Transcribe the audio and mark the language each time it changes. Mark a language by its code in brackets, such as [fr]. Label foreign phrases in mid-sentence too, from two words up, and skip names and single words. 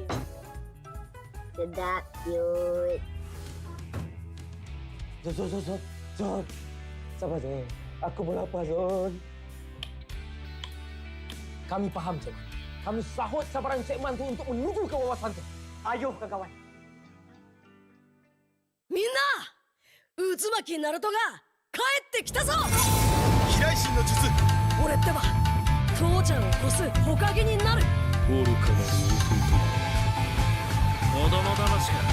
[ms] Sedap, cute. Zon. Sabar Zon. Aku pun lapar Zon. Kami faham Cik. Kami sahut sabaran Cik Man tu untuk menuju ke wawasan tu. Ayo kawan. [ja] みんな渦巻きナルトが帰ってきたぞ。飛来神の術。俺ってば父ちゃんを越す火影になる。愚かな子供騙しか。